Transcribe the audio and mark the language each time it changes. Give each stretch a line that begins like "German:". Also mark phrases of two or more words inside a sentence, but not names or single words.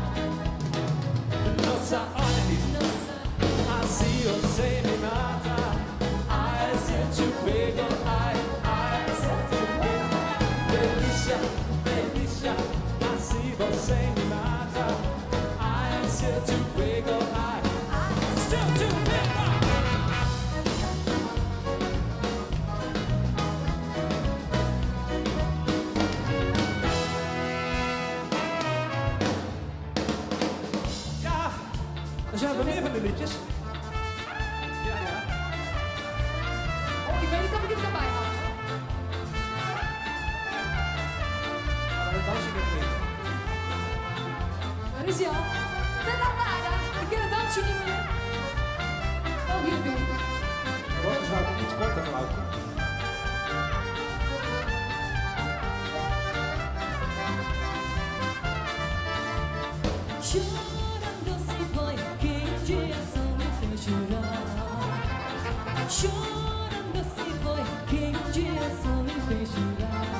Portuguese: Nossa, olha, assim você me mata. Ai, se te pego, ai, se te pego. Delícia, delícia, assim você me mata. Ai, se te pego, ai, se te pego.
Dutch: Ja, er zijn wel meer van de liedjes. Ja. Oh, ik weet niet of ik het kan bijhouden. Maar dan dans ik het niet. Waar is hij al? De lambada. Ik ken het dansje niet meer. Oh, hier ben ik. Roos zou ik iets korter geluiden.
Portuguese: Chorando se foi, que um dia só me fez chorar. Chorando se foi, que um dia só me fez chorar.